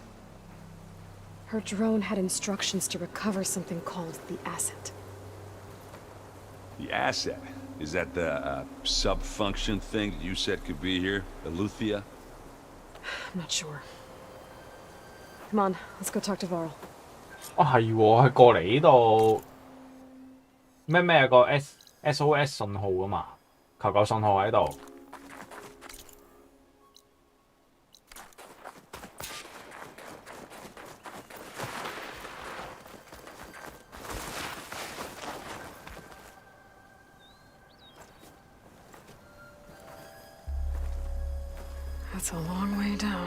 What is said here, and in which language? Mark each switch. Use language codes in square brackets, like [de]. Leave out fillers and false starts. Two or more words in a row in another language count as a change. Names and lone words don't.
[en] Her drone had instructions to recover something called the asset. The asset? Is that the sub-function thing that you said could be here? Eleuthia? I'm not sure. Come on, let's go talk to Varl. [yue] 哦係喎，係過嚟呢度咩有個 SOS 信號㗎嘛，求救信號喺度。 [en] That's a long way down.